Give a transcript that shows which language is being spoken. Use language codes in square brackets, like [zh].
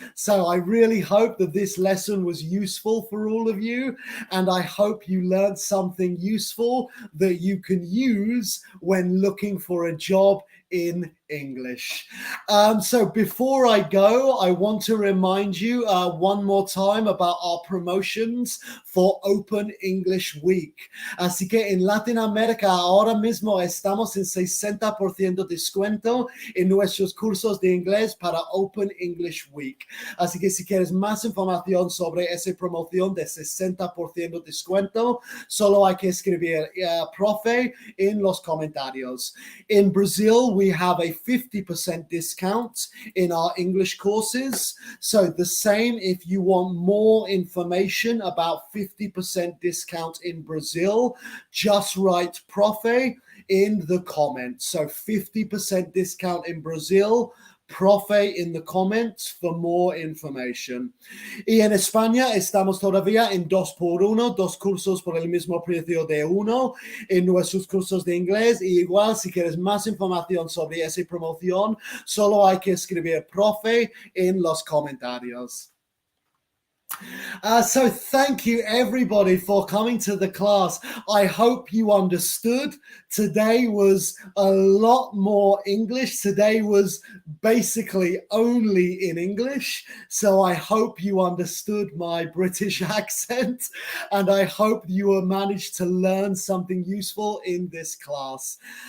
[en] So I really hope that this lesson was useful for all of you, and I hope you learned something useful that you can use when looking for a job in English. So before I go, I want to remind you one more time about our promotions for Open English Week. [es] Así que en Latinoamérica ahora mismo estamos en 60% descuento en nuestros cursos de inglés para Open English Week. Así que si quieres más información sobre esa promoción de 60% descuento, solo hay que escribir profe en los comentarios. [en] In Brazil, we have a 50% discount in our English courses. So the same if you want more information about 50% discount in Brazil, just write profe in the comments. So 50% discount in Brazil, profe in the comments for more information. [es] Y en España estamos todavía en 2x1, dos cursos por el mismo precio de uno en nuestros cursos de inglés. Y igual, si quieres más información sobre esa promoción, solo hay que escribir profe en los comentarios. [en] So thank you everybody for coming to the class. I hope you understood. Today was a lot more English. Today was basically only in English. So I hope you understood my British accent, and I hope you managed to learn something useful in this class.